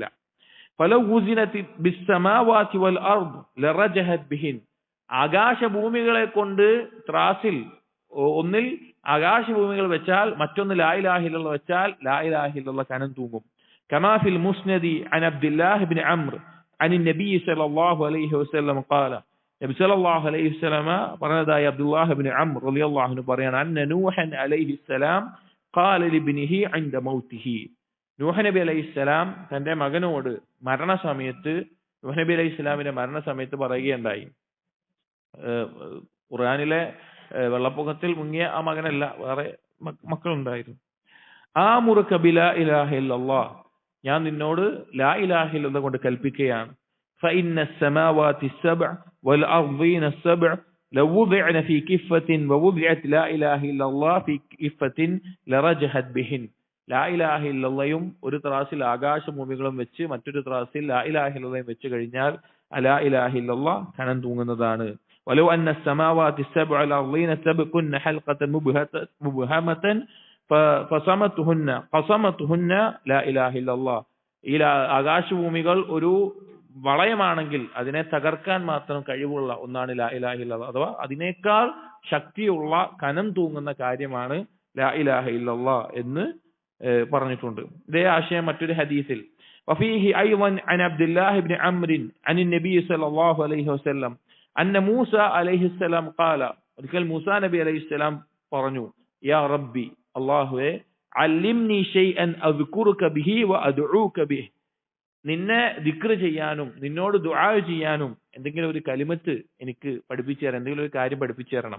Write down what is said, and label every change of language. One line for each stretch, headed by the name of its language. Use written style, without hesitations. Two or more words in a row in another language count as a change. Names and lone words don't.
Arabic: فلو وزنت بالسماوات والأرض لرجحت بهن,
Malayalam: ആകാശഭൂമികളെ കൊണ്ട് ത്രാസിൽ ഒന്നിൽ ആകാശഭൂമികൾ വെച്ചാൽ മറ്റൊന്ന്
Arabic: لا إله إلا الله
Malayalam: വെച്ചാൽ
Arabic: لا إله إلا الله
Malayalam: കനം തൂങ്ങും.
Arabic: كما في المسند عن عبد الله بن عمرو عن النبي صلى الله عليه وسلم قال,
Malayalam: നബി
Arabic: صلى الله عليه وسلم
Malayalam: പറഞ്ഞതായി അബ്ദുല്ലാഹ് ഇബ്നു അംർ
Arabic: رضي الله عنه
Malayalam: പറയാണ്,
Arabic: أن نوحا عليه السلام قال لابنه عند موته,
Malayalam: നൂഹ് നബി അലൈഹിസ്സലാം തന്റെ മകനോട് മരണസമയത്ത്, നൂഹ് നബി അലൈഹിസ്സലാമിന്റെ മരണസമയത്ത് പറയുകയുണ്ടായി. ഖുർആനിലെ വെള്ളപ്പൊക്കത്തിൽ മുങ്ങിയ ആ മകനല്ല, വേറെ മക്കളുണ്ടായിരുന്നു.
Arabic: آمرك بلا إله إلا الله,
Malayalam: ഞാൻ നിന്നോട്
Arabic: لا إله إلا الله
Malayalam: കൊണ്ട് കൽപ്പിക്കുകയാണ്.
Arabic: فإن السماوات السبع والأرضين السبع لو وضعن في كفة ووضعت لا إله إلا الله في كفة لرجحت بهن, لا إله إلا الله
Malayalam: ഒരു ത്രാസിൽ ആകാശഭൂമികളും വെച്ച് മറ്റൊരു ത്രാസിൽ
Arabic: لا إله إلا الله
Malayalam: വെച്ച് കഴിഞ്ഞാൽ
Arabic: لا إله إلا الله
Malayalam: കനം തൂങ്ങുന്നതാണ്.
Arabic: ولو أن السماوات السبع والأرضين السبع كن حلقة مبهمة قصمتهن لا إله إلا الله,
Malayalam: ഈ ആകാശഭൂമികൾ ഒരു വളയമാണെങ്കിൽ അതിനെ തകർക്കാൻ മാത്രം കഴിവുള്ള ഒന്നാണ്
Arabic: لا إله إلا الله,
Malayalam: അഥവാ അതിനേക്കാൾ ശക്തിയുള്ള കനം തൂങ്ങുന്ന കാര്യമാണ്
Arabic: لا إله إلا الله
Malayalam: എന്ന് പറഞ്ഞിട്ടുണ്ട്. ഇതേ ആശയം മറ്റൊരു ഹദീസിൽ,
Arabic: وفيه أيضا عن عبد الله بن عمرو عن النبي صلى الله عليه وسلم أن موسى عليه السلام قال,
Malayalam: ഒരിക്കൽ മൂസാ നബി അലൈഹിസ്സലാം പറഞ്ഞു,
Arabic: يا ربي,
Malayalam: അല്ലാഹുവേ,
Arabic: علمني شيئا أذكرك به وأدعوك به,
Malayalam: നിന്നെ ദിക്ർ ചെയ്യാനും നിന്നോട് ദുആ ചെയ്യാനും എന്തെങ്കിലും ഒരു കലിമത്ത് എനിക്ക് പഠിപ്പിച്ചു തരണം, എന്തെങ്കിലും ഒരു കാര്യം പഠിപ്പിച്ചു തരണം.